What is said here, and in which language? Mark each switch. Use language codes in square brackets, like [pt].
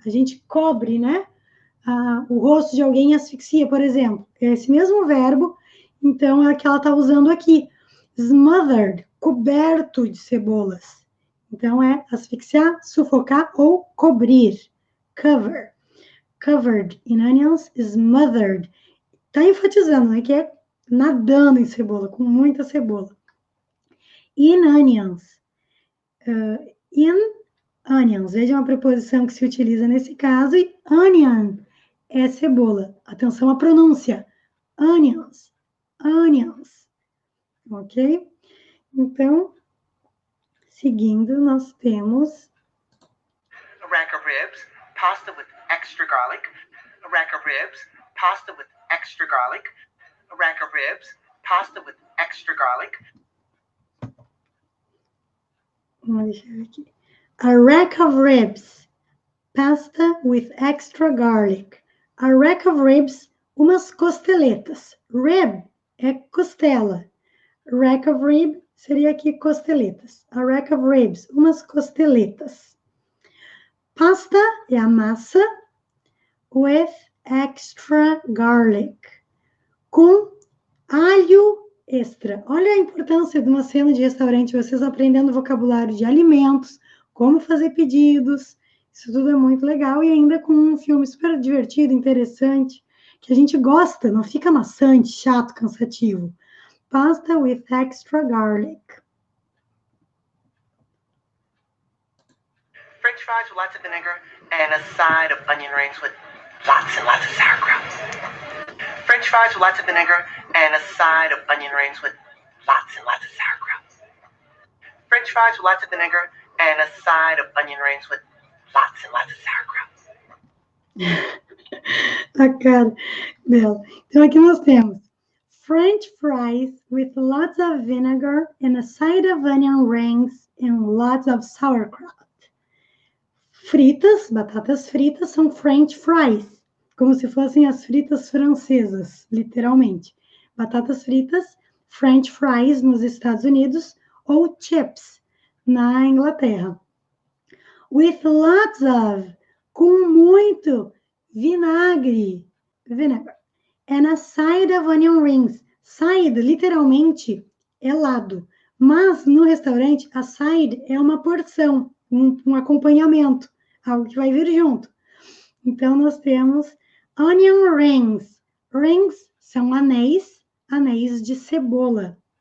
[pt] A gente cobre, né? O rosto de alguém asfixia, por exemplo. É esse mesmo verbo, então é o que ela está usando aqui. Smothered, coberto de cebolas. Então é asfixiar, sufocar ou cobrir. [en] Cover. Covered in onions, smothered. [pt] Está enfatizando, né? Que é nadando em cebola, com muita cebola. [en] In onions. In onions. [pt] Vejam a preposição que se utiliza nesse caso. E onion é cebola. Atenção à pronúncia. Onions. Onions. Ok? Então, seguindo, nós temos... [en] A rack of ribs, pasta with extra garlic. A rack of ribs, pasta with extra garlic. A rack of ribs, pasta with extra garlic. [pt] Vamos deixar aqui. [en] A rack of ribs, pasta with extra garlic. A rack of ribs, [pt] umas costeletas. Rib é costela. [en] Rack of rib [pt] seria aqui costeletas. [en] A rack of ribs, [pt] umas costeletas. Pasta é a massa [en] with extra garlic. [pt] Com alho extra. Olha a importância de uma cena de restaurante, vocês aprendendo vocabulário de alimentos, como fazer pedidos. Isso tudo é muito legal e ainda com um filme super divertido, interessante, que a gente gosta, não fica maçante, chato, cansativo. [en] Pasta with extra garlic. French fries with lots of vinegar and a side of onion rings with lots and lots of sauerkraut. French fries with lots of vinegar and a side of onion rings with lots and lots of sauerkraut. French fries with lots of vinegar and a side of onion rings with lots and lots of sauerkraut. [pt] A cara dela. Então aqui nós temos [en] French fries with lots of vinegar and a side of onion rings and lots of sauerkraut. [pt] Fritas, batatas fritas, são French fries, como se fossem as fritas francesas, literalmente. Batatas fritas, French fries nos Estados Unidos, ou chips na Inglaterra. [en] With lots of, [pt] com muito vinagre, [en] vinegar. And a side of onion rings. [pt] Side, literalmente, é lado. Mas no restaurante, a side é uma porção, um acompanhamento, algo que vai vir junto. Então, nós temos onion rings. Rings são anéis, anéis de cebola.